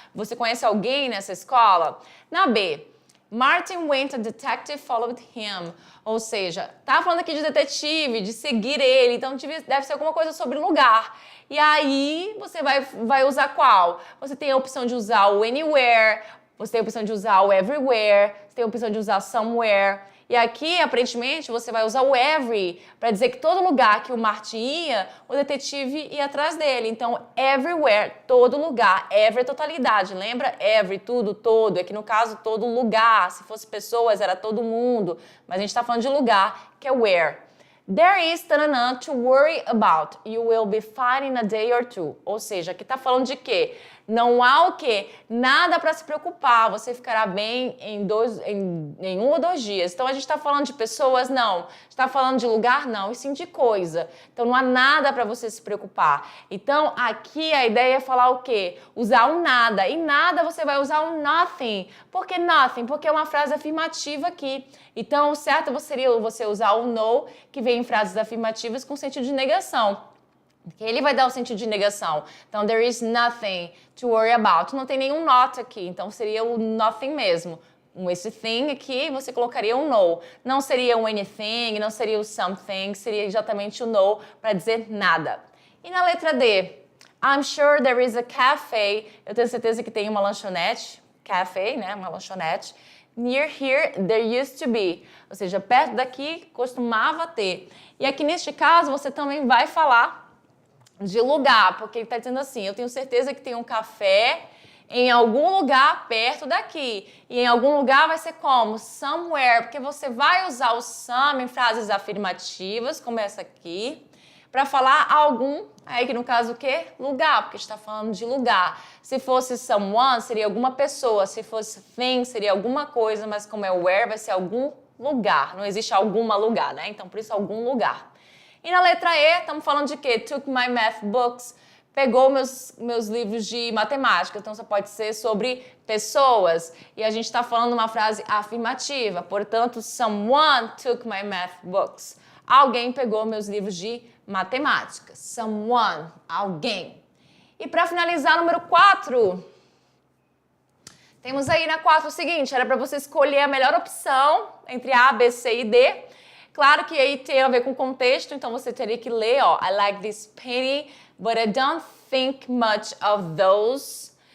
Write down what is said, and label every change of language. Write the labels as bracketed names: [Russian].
[Portuguese] Você conhece alguém nessa escola? Na B, [English] Martin went, a detective followed him. [Portuguese] Ou seja, tá falando aqui de detetive, de seguir ele, então deve ser alguma coisa sobre lugar. E aí, você vai usar qual? Você tem a opção de usar o anywhere, você tem a opção de usar o everywhere, você tem a opção de usar somewhere. E aqui, aparentemente, você vai usar o every para dizer que todo lugar que o Martin ia, o detetive ia atrás dele. Então, everywhere, todo lugar. Every é totalidade, lembra? Every, tudo, todo. Aqui no caso, todo lugar. Se fosse pessoas, era todo mundo. Mas a gente está falando de lugar, que é where. [English] There is tanana, to worry about. You will be fine in a day or two. [Portuguese] Ou seja, aqui está falando de quê? Não há o quê? Nada para se preocupar. Você ficará bem em 1 ou 2 dias. Então, a gente está falando de pessoas? Não. Está falando de lugar? Não. E sim de coisa. Então, não há nada para você se preocupar. Então, aqui a ideia é falar o quê? Usar o nada. E nada você vai usar o nothing. Por que nothing? Porque é uma frase afirmativa aqui. Então, o certo seria você usar o no, que vem em frases afirmativas com sentido de negação. Ele vai dar o sentido de negação. [English] Então, there is nothing to worry about. [Portuguese] Não tem nenhum not aqui, então seria o nothing mesmo. Esse thing aqui, você colocaria um no. Não seria o anything, não seria o something, seria exatamente o no para dizer nada. E na letra D? [English] I'm sure there is a cafe. [Portuguese] Eu tenho certeza que tem uma lanchonete. Cafe, né? Uma lanchonete. [English] Near here, there used to be. [Portuguese] Ou seja, perto daqui costumava ter. E aqui neste caso, você também vai falar de lugar, porque ele está dizendo assim, eu tenho certeza que tem um café em algum lugar perto daqui. E em algum lugar vai ser como? Somewhere, porque você vai usar o some em frases afirmativas, como essa aqui, para falar algum, aí que no caso o quê? Lugar, porque está falando de lugar. Se fosse someone, seria alguma pessoa. Se fosse thing, seria alguma coisa, mas como é where, vai ser algum lugar. Não existe alguma lugar, né? Então, por isso, algum lugar. E na letra E, estamos falando de quê? [English] Took my math books. [Portuguese] Pegou meus livros de matemática. Então, só pode ser sobre pessoas. E a gente está falando uma frase afirmativa. [English] Portanto, someone took my math books. [Portuguese] Alguém pegou meus livros de matemática. Someone, alguém. E para finalizar, número 4. Temos aí na 4 o seguinte, era para você escolher a melhor opção entre A, B, C e D. Claro que aí tem a ver com o contexto, então você teria que ler, ó, [English] I like this painting, but I don't think much of those.